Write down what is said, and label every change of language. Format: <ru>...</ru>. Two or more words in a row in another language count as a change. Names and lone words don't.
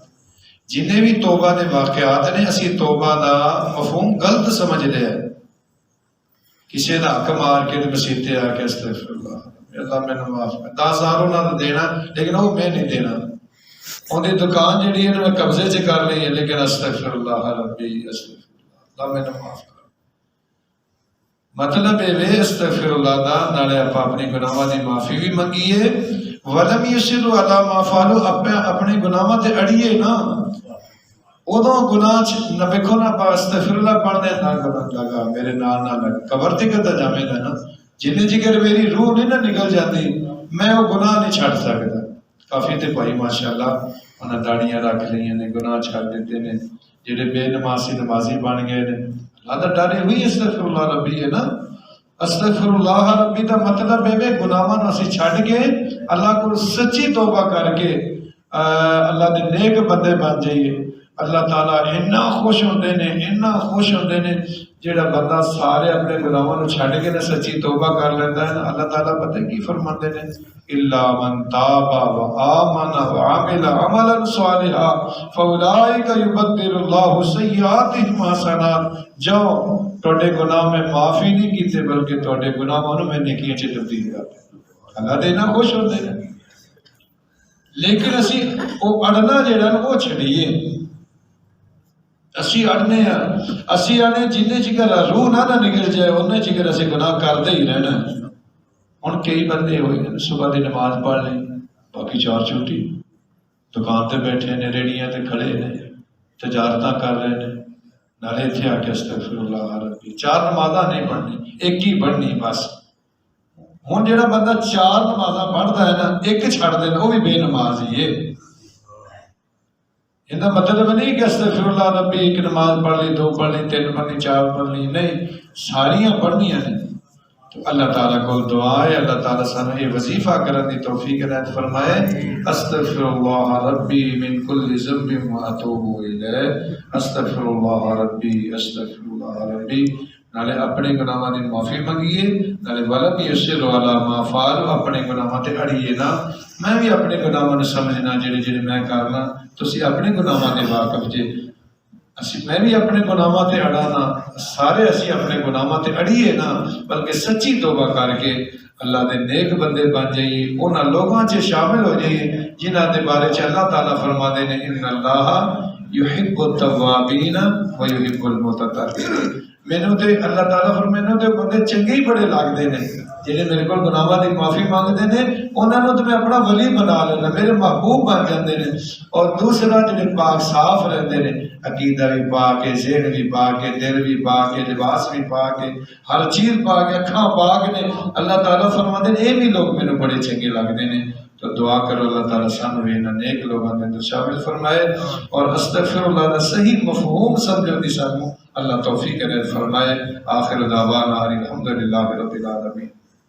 <pa>جنہیں بھی توبہ دے واقعات نے، اسی توبہ دا مفہوم غلط سمجھ لیا، کسی دا حق مار کے مسیتے آ کے</pa> <ar>استغفر اللہ</ar> <pa>اللہ میں معاف کر، 10,000 انہوں نے دینا، لیکن وہ میں نہیں دینا، ان دی دکان جڑی ہے میں قبضے چ کر لی ہے، لیکن</pa> <ar>استغفر اللہ ربی، استغفر اللہ</ar> <pa>میں معاف کر۔ مطلب ہے</pa> <ar>استغفر اللہ</ar> <pa>دا، نالے آپ اپنی گناہاں دی معافی بھی منگیے،</pa> <ar>ولم یصروا علی ما فعلوا،</ar> <pa>اپنے گناہاں تے اڑیے نا، ادو گناہ نہ ویکھو نہ</pa> <ar>استغفر اللہ</ar> <pa>پڑھنے نہ گناہ لگا میرے نال نہ لگ قبر تے کدا جاویں گا نا، جنہیں جگر میری روح نہیں نہ نکل جاتی میں وہ گناہ نہیں چھڑ سکتا۔ کافی تے بھائی ماشاءاللہ انہاں داڑیاں رکھ لئیاں نے، گناہ چھڑ دیتے نے، جڑے بے نمازی نمازی بن گئے نے، اللہ دا ڈر ہوئی</pa> <ar>استغفر اللہ ربی</ar> <pa>ہے نا،</pa> <ar>استغفر اللہ ربی</ar> <pa>دا مطلب ہے گناہاں نوں اسی چھڑ کے اللہ کو سچی توبہ کر کے اللہ دے نیک بندے بن جائیے۔ اللہ تعالیٰ اتنا خوش ہوندے نے، اتنا خوش ہوندے نے جڑا بندہ سارے اپنے گناہاں نوں چھڈ کے نا سچی توبہ کر لیندا ہے نا، اللہ تعالیٰ پتہ کی فرماندے نے،</pa> <ar>الا من تاب وآمن وعمل عملا صالحا فاولئک یبدل اللہ سیئاتہم حسنات۔</ar> <pa>جاؤ تواڈے گناہ میں معافی نہیں کیتے بلکہ تواڈے گناہاں نوں میں نیکیاں چ تبدیل کر دیندا۔ اللہ دے نا خوش ہوندے نے، لیکن اسی او اڑنا جڑا نا وہ چھڑیے، اسی اڑنے ہیں، اسی اڑنے جنہیں چکر روح نہ نکل جائے انہیں چکر اسی گناہ کرتے ہی رہنا۔ ہن کئی بندے ہوئے ہیں صبح دی نماز پڑھ لیں باقی چار چھٹی، دکان تے بیٹھے نے، ریڑیاں تے کھڑے نے، تجارتاں کر رہے نے، نالے اتھے آ کے</pa> <ar>استغفر اللہ ربی،</ar> <pa>چار نمازاں نہیں پڑھنی، ایک ہی پڑھنی بس۔ ہن جڑا بندہ چار نمازاں پڑھدا ہے نا ایک چھڑ دینا وہ بھی بے نماز ہی ہے۔ ان کا مطلب نہیں کہ</pa> <ar>استغفر اللہ ربی</ar> <pa>ایک نماز پڑھ لی، دو پڑھ لی، تین پڑھ لی، چار پڑھ لی، نہیں، ساریاں پڑھنیاں نے۔ تو اللہ تعالیٰ کو دعا ہے اللہ تعالیٰ سانو یہ وظیفہ کرن دی توفیق عنایت فرمائے،</pa> <ar>استغفر اللہ ربی من کل ذنب واتوب الیہ، استغفر اللہ ربی، استغفر اللہ ربی،</ar> <pa>نالے اپنے گناہاں دی معافی منگیے، نالے</pa> <ar>ولم یصروا علی ما فعلوا،</ar> <pa>اپنے گناہاں تے اڑیے نا۔ میں بھی اپنے گناہاں نوں سمجھنا جڑے جڑے میں کرنا، تسی اپنے گناہاں دے واقف جے، میں بھی اپنے گناہاں تے اڑانا، سارے اسی اپنے گناہاں تے اڑیے نا، بلکہ سچی توبہ کر کے اللہ دے نیک بندے بن جائیے، انہاں لوگاں چ شامل ہو جائیے جنہاں دے بارے چ اللہ تعالیٰ فرما دے نے</pa> <ar>ان اللہ یحب التوابین ویحب المتطہرین۔</ar> <pa>مینوں تے اللہ تعالیٰ فرماندے تے بندے چنگے ہی بڑے لگدے نے جڑے میرے کول گناہاں دی معافی مانگدے نے، انہاں نوں تے میں اپنا ولی بنا لینا، میرے محبوب بن جاندے نے۔ اور دوسرا جڑے پاک صاف رہندے نے، عقیدہ بھی پاک ہے، ذہن بھی پاک ہے، دل بھی پاک ہے، لباس بھی پاک ہے، ہر چیز پاک ہے، اکھاں پاک نے، اللہ تعالیٰ فرماندے نے یہ بھی لوگ مینوں بڑے چنگے لگدے نے۔ تو دعا کرو اللہ تعالیٰ سانو بھی انہاں نیک لوگاں دے اندر شامل فرمائے، اور</pa> <ar>استغفر اللہ</ar> <pa>دا صحیح مفہوم سمجھن دی سانو اللہ توفیق عنایت فرمائے۔</pa> <ar>آخر دعوانا الحمدللہ رب العالمین۔</ar>